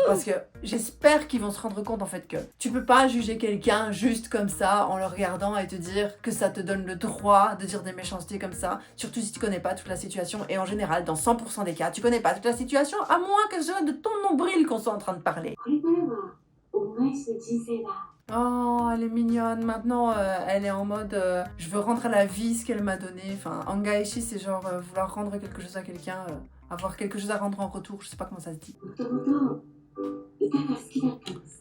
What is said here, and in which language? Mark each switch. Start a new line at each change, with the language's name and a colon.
French: Parce que j'espère qu'ils vont se rendre compte en fait que tu peux pas juger quelqu'un juste comme ça en le regardant et te dire que ça te donne le droit de dire des méchancetés comme ça. Surtout si tu connais pas toute la situation. Et en général, dans 100% des cas, tu connais pas toute la situation à moins que ce soit de ton nombril qu'on soit en train de parler.
Japanese: これからは恩返しの人生だ。
French: Oh, elle est mignonne. Maintenant, elle est en mode je veux rendre à la vie ce qu'elle m'a donné. Enfin, Angaishi, c'est genre vouloir rendre quelque chose à quelqu'un, avoir quelque chose à rendre en retour. Je sais pas comment ça se dit.
Japanese: もともと歌が好きだったんです